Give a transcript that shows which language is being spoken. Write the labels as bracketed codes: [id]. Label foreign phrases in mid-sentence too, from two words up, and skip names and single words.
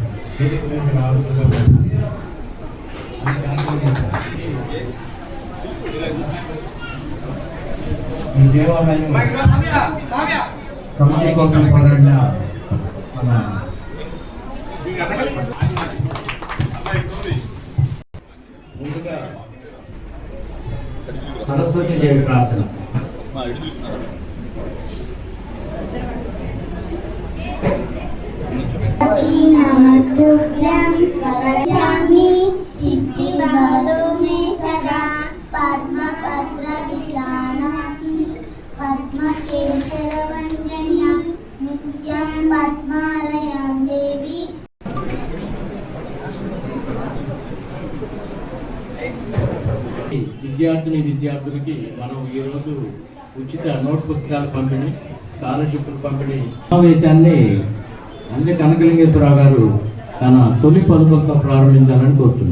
[te] ఈ దేవాలయం కమిటీ కోసం పోరాడిన మన ముందుగా సరస్వతి దేవి ప్రార్థన. [sa] नमस्तुभ्यं वरदामि सिद्धिर्भवतु मे सदा पद्मपत्रविश्राणाक्षि पद्मकेशरवन्दन्या नित्यं पद्मालयां देवी. [te] విద్యార్థులకి మనం ఈరోజు ఉచిత నోట్ పుస్తకాల పంపిణీ, స్కాలర్షిప్ల పంపిణీ సమావేశాన్ని అందే కనకలింగేశ్వరరావు గారు తన తొలి పలుకులతో ప్రారంభించాలని కోరుతున్నాను.